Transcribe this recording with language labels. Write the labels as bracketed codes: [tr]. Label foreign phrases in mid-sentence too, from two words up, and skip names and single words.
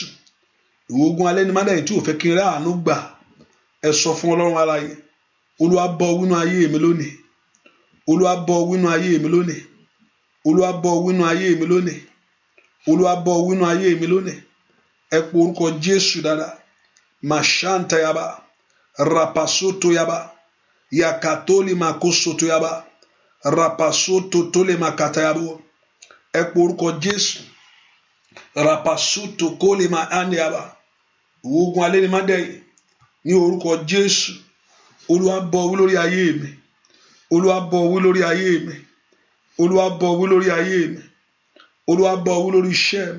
[yo] Ogun alénimọ́dẹ̀yìn tí ò fẹ́ kí n rí àánú gbà. Ẹ sọ fún Ọlọ́run alààyè. Olúwa bọ́ wínú ayé mi lónìí. Olúwa bọ́ wínú ayé mi lónìí. Olúwa bọ́ wínú ayé mi lónìí. Olúwa bọ́ wínú ayé mi lónìí. Ẹ pe orúkọ Jésù dáadáa. Mashanta yaba. Rapasoto yaba. Yakatoli makosoto yaba. Rapasoto tole makata yabo. Ẹ pe orúkọ Jésù. Rapasuto kole ma ande yaba. Ogun alénimọ́dẹ̀yìn ní orúkọ Jésù. Olúwa bọ́ wí lórí ayé mi. Olúwa bọ́ wí lórí ayé mi. Olúwa bọ́ wí lórí ayé mi. Olúwa bọ́ wí lórí iṣẹ́ mi.